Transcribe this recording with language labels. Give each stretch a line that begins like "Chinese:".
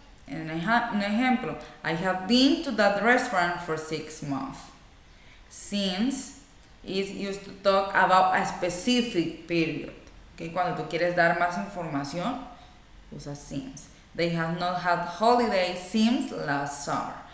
Spanish: Un ejemplo,
English: I have been to that restaurant for 6 months. Since is used to talk about a specific period.
Spanish: Okay, cuando tú quieres dar más información, usas since.
English: They have not had holidays since last summer.